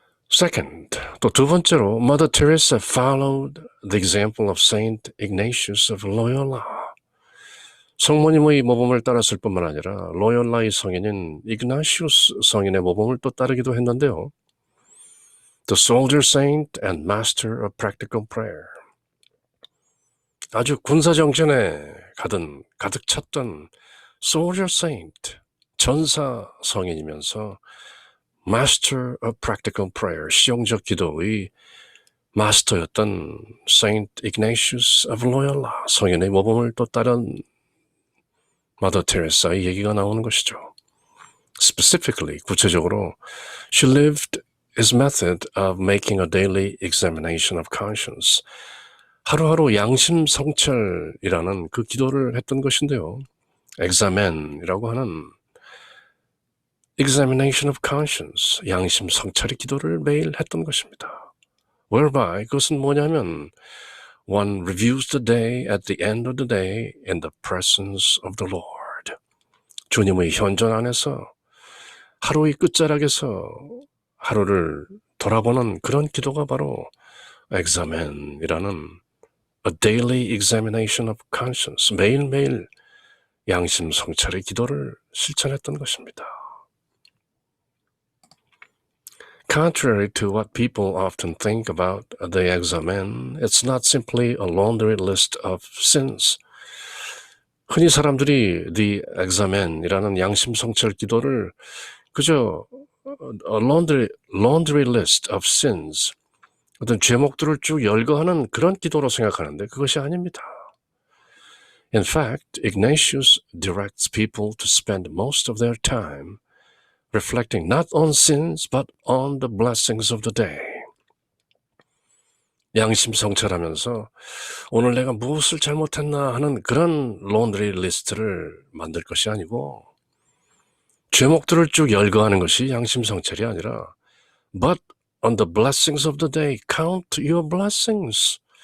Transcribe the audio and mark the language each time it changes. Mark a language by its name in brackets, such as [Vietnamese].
[English] Second, [Korean] 또 두 번째로 [English] Mother Teresa followed the example of Saint Ignatius of Loyola. [Korean] 성모님의 모범을 따랐을 뿐만 아니라 로열라의 성인인 이그나시우스 성인의 모범을 또 따르기도 했는데요. [English] The soldier saint and master of practical prayer. [Korean] 아주 군사정전에 가득 찼던 [English] soldier saint, [Korean] 전사 성인이면서 [English] master of practical prayer, [Korean] 실용적 기도의 마스터였던 Saint Ignatius of Loyola, 성인의 모범을 또 따른 Mother Teresa의 얘기가 나오는 것이죠. [English] Specifically, [Korean] 구체적으로, [English] she lived his method of making a daily examination of conscience. [Korean] 하루하루 양심 성찰이라는 그 기도를 했던 것인데요. examine이라고 하는 [English] examination of conscience, [Korean] 양심 성찰의 기도를 매일 했던 것입니다. [English] Whereby, [Korean] 그것은 뭐냐면 [English] one reviews the day at the end of the day in the presence of the Lord. [Korean] 주님의 현존 안에서 하루의 끝자락에서 하루를 돌아보는 그런 기도가 바로 examine이라는 [English] a daily examination of conscience, [Korean] 매일매일 양심 성찰의 기도를 실천했던 것입니다. [English] Contrary to what people often think about the examen, it's not simply a laundry list of sins. [Korean] 흔히 사람들이 the examen이라는 양심 성찰 기도를 그저 [English] a laundry list of sins, [Korean] 어떤 죄목들을 쭉 열거하는 그런 기도로 생각하는데 그것이 아닙니다. [English] In fact, Ignatius directs people to spend most of their time reflecting not on sins but on the blessings of the day. [Korean] 양심 성찰하면서 오늘 내가 무엇을 잘못했나 하는 그런 laundry 리스트를 만들 것이 아니고 죄목들을 쭉 열거하는 것이 양심 성찰이 아니라 [English] but on the blessings of the day, count your blessings.